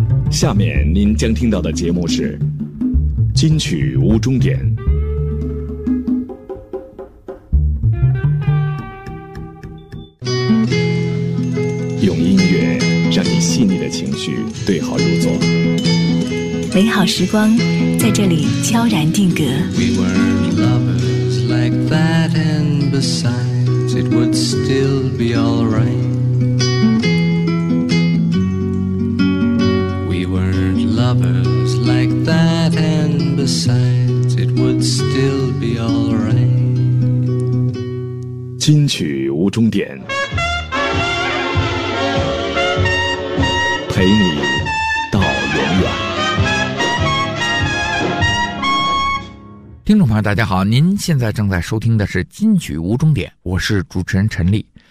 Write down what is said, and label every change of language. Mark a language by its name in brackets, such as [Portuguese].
[Chinese] 下面您将听到的节目是金曲无终点。用音乐让你细腻的情绪对号入座，美好时光在这里悄然定格。 [English] We were lovers like that, and besides it would still be all right. We were lovers like that, and besides it would still be all right. [Chinese] 金曲无终点，陪你到永远。听众朋友大家好，您现在正在收听的是金曲无终点，我是主持人陈丽。